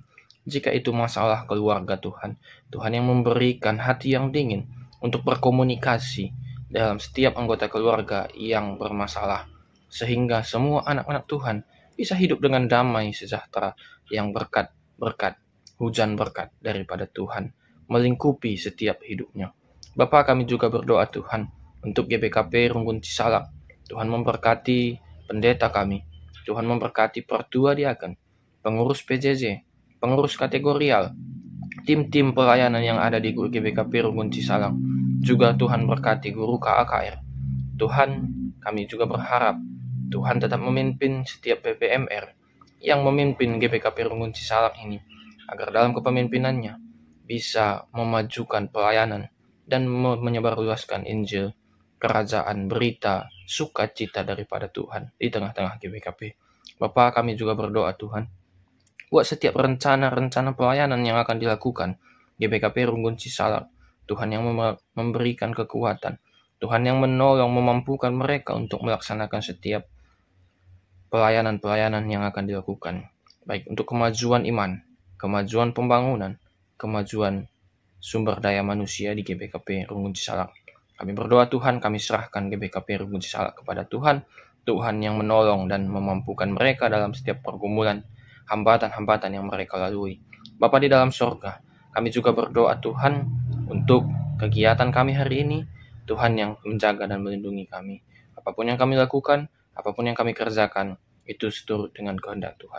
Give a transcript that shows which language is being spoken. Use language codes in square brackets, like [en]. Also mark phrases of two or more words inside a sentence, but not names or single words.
[id] Jika itu masalah keluarga Tuhan, Tuhan yang memberikan hati yang dingin untuk berkomunikasi dalam setiap anggota keluarga yang bermasalah, sehingga semua anak-anak Tuhan bisa hidup dengan damai sejahtera yang berkat hujan berkat daripada Tuhan melingkupi setiap hidupnya. Bapa, kami juga berdoa Tuhan untuk GBKP Runggun Cisalak. Tuhan memberkati pendeta kami. Tuhan memberkati pertua diaken, pengurus PJJ, pengurus kategorial, tim-tim pelayanan yang ada di GBKP Runggun Cisalak. Juga Tuhan berkati guru KAKR. Tuhan, kami juga berharap Tuhan tetap memimpin setiap PPMR yang memimpin GBKP Runggun Cisalak ini, agar dalam kepemimpinannya bisa memajukan pelayanan dan menyebarluaskan Injil, kerajaan, berita, sukacita daripada Tuhan di tengah-tengah GBKP. Bapa, kami juga berdoa Tuhan, buat setiap rencana-rencana pelayanan yang akan dilakukan GBKP Runggun Cisalak, Tuhan yang memberikan kekuatan, Tuhan yang menolong, memampukan mereka untuk melaksanakan setiap pelayanan-pelayanan yang akan dilakukan, baik untuk kemajuan iman, kemajuan pembangunan, kemajuan sumber daya manusia di GBKP Runggun Cisalak. Kami berdoa Tuhan, kami serahkan GBKP Runggun Cisalak kepada Tuhan, Tuhan yang menolong dan memampukan mereka dalam setiap pergumulan, hambatan-hambatan yang mereka lalui. Bapa di dalam sorga, kami juga berdoa Tuhan untuk kegiatan kami hari ini, Tuhan yang menjaga dan melindungi kami. Apapun yang kami lakukan, apapun yang kami kerjakan, itu seturut dengan kehendak Tuhan.